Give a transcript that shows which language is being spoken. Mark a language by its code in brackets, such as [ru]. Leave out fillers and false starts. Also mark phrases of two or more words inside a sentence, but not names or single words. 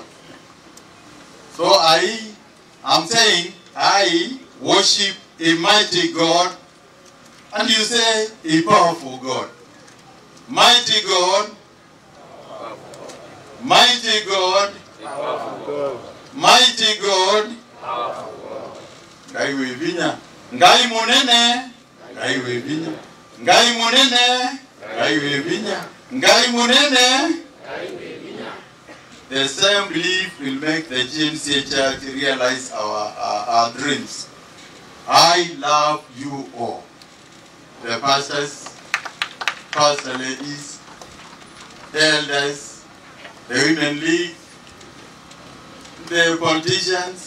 [en] So I am saying I worship a mighty God, and you say a powerful God. Mighty God, mighty God, mighty God, [ki] Ngai webinya, Ngai munene, Ngai webinya, Ngai munene, Ngai webinya, Ngai munene. [en] The same belief will make the GNCA Church realize our dreams. I love you all. The pastors, pastor ladies, elders, the women league, the politicians.